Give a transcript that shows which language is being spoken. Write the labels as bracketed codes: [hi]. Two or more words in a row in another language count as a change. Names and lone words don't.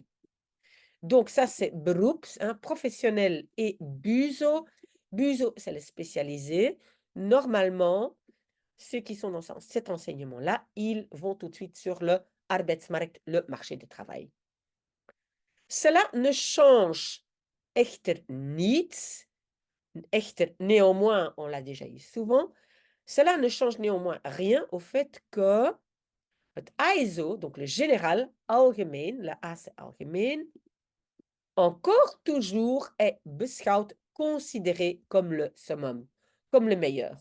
[fr] Donc ça, c'est beroeps, hein, professionnel et buzo. Buzo, c'est les spécialisés. Normalement, ceux qui sont dans cet enseignement-là, ils vont tout de suite sur le arbeidsmarkt, le marché du travail. Cela ne change [nl] echter niets. [fr] Echter, néanmoins, on l'a déjà eu souvent. Cela ne change néanmoins rien au fait que het ISO, donc le général, algemeen, la A c'est algemeen, encore toujours est beschouwd, considéré comme le summum, comme le meilleur.